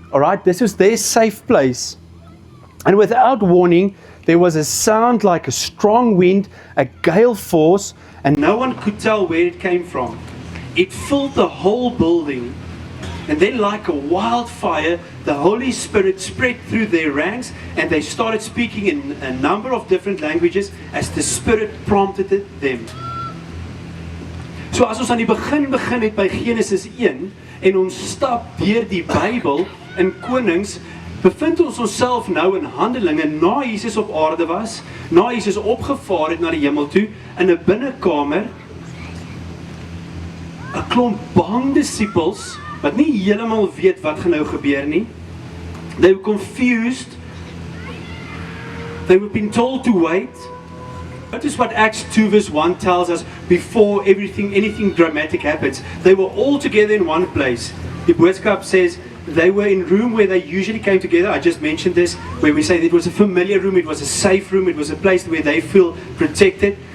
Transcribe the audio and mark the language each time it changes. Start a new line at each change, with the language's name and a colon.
English: All right, this was their safe place. And without warning, there was a sound like a strong wind, a gale force, and no one could tell where it came from. It filled the whole building. And then like a wildfire, the Holy Spirit spread through their ranks and they started speaking in a number of different languages as the Spirit prompted them.
Afrikaans: So as ons aan die begin het by Genesis 1 en ons stap deur die Bybel in Konings, bevind ons onsself nou in Handelinge na Jesus op aarde was, na Jesus opgevaar het na die hemel toe, in 'n binnekamer, 'n klomp bang disippels wat nie heeltemal weet wat gaan nou gebeur nie.
English: They were confused. They were being told to wait. Notice what Acts 2 verse 1 tells us before anything dramatic happens. They were all together in one place. Die boodskap says they were in a room where they usually came together. I just mentioned this, where we say it was a familiar room, it was a safe room, it was a place where they feel protected.